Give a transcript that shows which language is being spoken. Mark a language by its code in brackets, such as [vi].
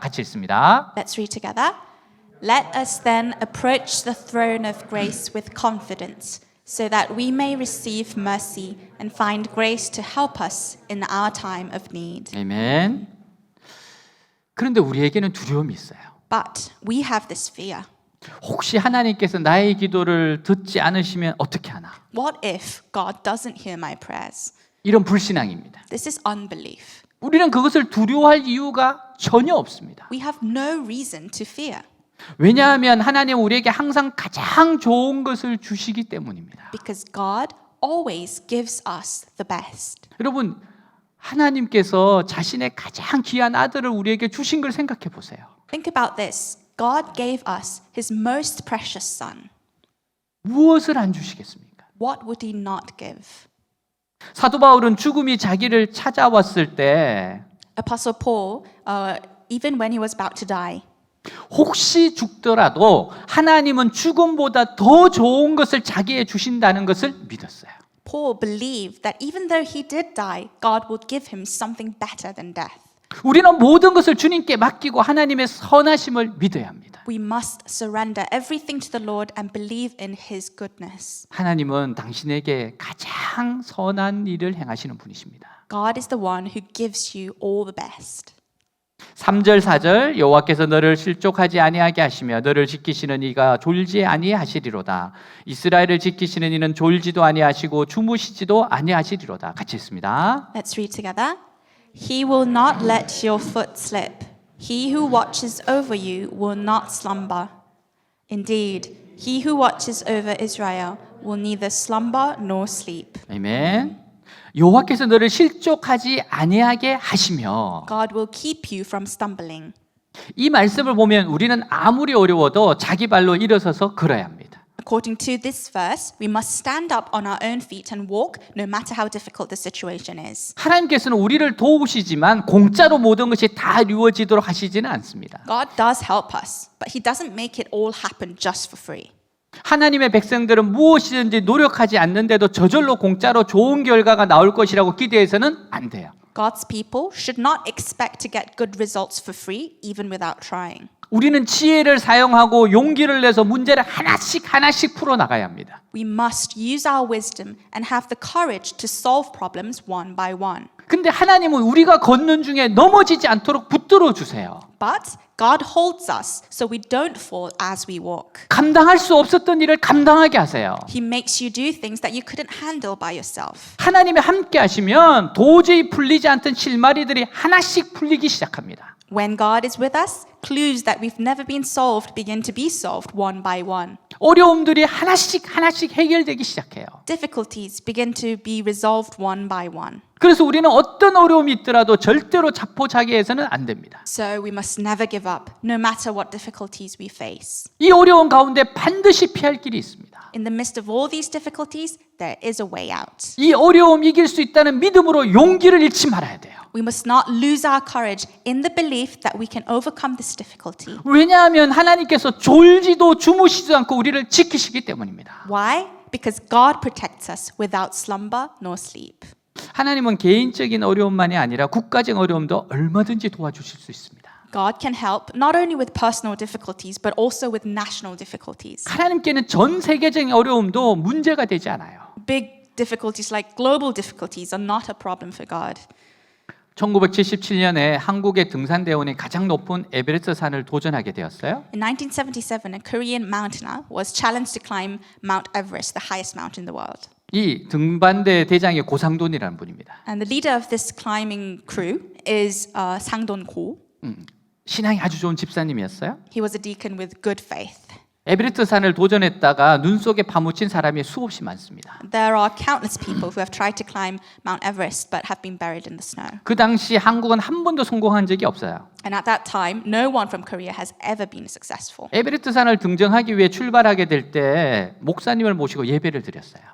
[ko] 같이 읽습니다. [en] Let's read together. Let us then approach the throne of grace with confidence, so that we may receive mercy and find grace to help us in our time of need. [ko] 아멘. 그런데 우리에게는 두려움이 있어요. [en] But we have this fear. [ko] 혹시 하나님께서 나의 기도를 듣지 않으시면 어떻게 하나? [en] What if God doesn't hear my prayers? [ko] 이런 불신앙입니다. [en] This is unbelief. [ko] 우리는 그것을 두려워할 이유가 전혀 없습니다. [en] We have no reason to fear [ko] 왜냐하면 하나님은 우리에게 항상 가장 좋은 것을 주시기 때문입니다. [en] because God always gives us the best. [ko] 여러분, 하나님께서 자신의 가장 귀한 아들을 우리에게 주신 걸 생각해 보세요. [en] Think about this. God gave us his most precious son. [ko] 무엇을 안 주시겠습니까? [en] What would he not give? [ko] 사도 바울은 죽음이 자기를 찾아왔을 때 [en] Apostle Paul, even when he was about to die, [ko] 혹시 죽더라도 하나님은 죽음보다 더 좋은 것을 자기에 주신다는 것을 믿었어요. [en] Paul believed that even though he did die, God would give him something better than death. [ko] 우리는 모든 것을 주님께 맡기고 하나님의 선하심을 믿어야 합니다. [en] We must surrender everything to the Lord and believe in his goodness. [ko] 하나님은 당신에게 가장 선한 일을 행하시는 분이십니다. [en] God is the one who gives you all the best. [ko] 3절 4절 여호와께서 너를 실족하지 아니하게 하시며 너를 지키시는 이가 졸지 아니하시리로다. 이스라엘을 지키시는 이는 졸지도 아니하시고 주무시지도 아니하시리로다. 같이 읽습니다. [en] Let's read together. He will not let your foot slip. He who watches over you will not slumber. Indeed, he who watches over Israel will neither slumber nor sleep. [ko] 아멘. 여호와께서 너를 실족하지 아니하게 하시며 [en] God will keep you from stumbling. [ko] 이 말씀을 보면 우리는 아무리 어려워도 자기 발로 일어서서 걸어야 합니다. [en] According to this verse, we must stand up on our own feet and walk no matter how difficult the situation is. [ko] 하나님께서는 우리를 도우시지만 공짜로 모든 것이 다 이루어지도록 하시지는 않습니다. [en] God does help us, but he doesn't make it all happen just for free. [ko] 하나님의 백성들은 무엇이든지 노력하지 않는데도 저절로 공짜로 좋은 결과가 나올 것이라고 기대해서는 안 돼요. [en] God's people should not expect to get good results for free even without trying. [ko] 우리는 지혜를 사용하고 용기를 내서 문제를 하나씩 풀어 나가야 합니다. [en] We must use our wisdom and have the courage to solve problems one by one. [ko] 근데 하나님은 우리가 걷는 중에 넘어지지 않도록 붙들어 주세요. [en] But God holds us so we don't fall as we walk. [ko] 감당할 수 없었던 일을 감당하게 하세요. [en] He makes you do things that you couldn't handle by yourself. [ko] 하나님이 함께 하시면 도저히 풀리지 않던 실마리들이 하나씩 풀리기 시작합니다. [en] When God is with us, clues that we've never been solved begin to be solved one by one. [ko] 어려움들이 하나씩 해결되기 시작해요. [en] Difficulties begin to be resolved one by one. [ko] 그래서 우리는 어떤 어려움이 있더라도 절대로 자포자기해서는 안 됩니다. [en] So we must never give up, no matter what difficulties we face. [ko] 이 어려운 가운데 반드시 피할 길이 있습니다. [en] In the midst of all these difficulties, there is a way out. [ko] 이 어려움 이길 수 있다는 믿음으로 용기를 잃지 말아야 돼요. [en] We must not lose our courage in the belief that we can overcome this difficulty. [ko] 왜냐하면 하나님께서 졸지도 주무시지도 않고 우리를 지키시기 때문입니다. [en] Why? Because God protects us without slumber nor sleep. [ko] 하나님은 개인적인 어려움만이 아니라 국가적 어려움도 얼마든지 도와주실 수 있습니다. [en] God can help not only with personal difficulties but also with national difficulties. [ko] 하나님께는 전 세계적인 어려움도 문제가 되지 않아요. [en] Big difficulties like global difficulties are not a problem for God. [ko] 1977년에 한국의 등산대원이 가장 높은 에베레스트 산을 도전하게 되었어요. [en] In 1977, a Korean mountaineer was challenged to climb Mount Everest, the highest mountain in the world. [ko] 이 등반대 대장이 고상돈이라는 분입니다. [en] And the leader of this climbing crew is Sangdon Ko. [ko] 신앙이 아주 좋은 집사님이었어요. [en] He was a deacon with good faith. [ko] 에베레스트 산을 도전했다가 눈 속에 파묻힌 사람이 수없이 많습니다. [en] There are countless people who have tried to climb Mount Everest but have been buried in the snow. [ko] 그 당시 한국은 한 번도 성공한 적이 없어요. [en] And at that time, no one from Korea has ever been successful. [ko] 에베레스트 산을 등정하기 위해 출발하게 될 때 목사님을 모시고 예배를 드렸어요.